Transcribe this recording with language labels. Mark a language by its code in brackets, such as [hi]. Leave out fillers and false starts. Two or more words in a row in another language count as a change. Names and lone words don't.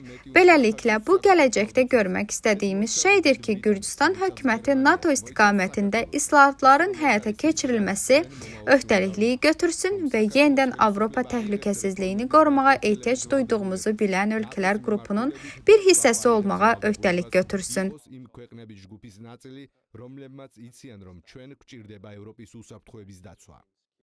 [az] Beləliklə, bu gələcəkdə görmək istədiyimiz şeydir ki, Gürcüstan hökuməti NATO istiqamətində islahatların həyata keçirilməsi öhdəlikliyi götürsün və yenidən Avropa təhlükəsizliyini qorumağa ehtiyac duyduğumuzu bilən ölkələr qrupunun bir hissəsi olmağa öhdəlik götürsün. [ka] რომლებმაც იციან, რომ ჩვენ გვჭირდება ევროპის უსაფრთხოების დაცვა.